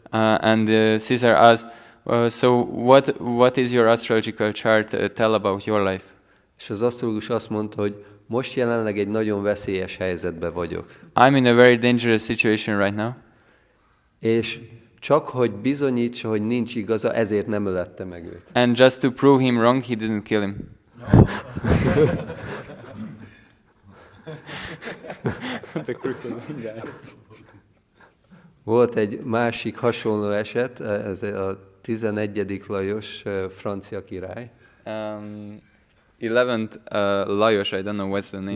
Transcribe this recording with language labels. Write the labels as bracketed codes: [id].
[en] and Caesar asked, so what is your astrological chart tell about your life? [hu] És az asztrológus azt mondta, hogy most jelenleg egy nagyon veszélyes helyzetben vagyok. [en] I'm in a very dangerous situation right now. [hu] És csak hogy bizonyítsa, hogy nincs igaza, ezért nem ölette meg őt. [en] And just to prove him wrong, he didn't kill him. [hu] Volt egy másik hasonló eset, ez a 11. Lajos francia király. [en] 11th Lajos, I don't know what's the name.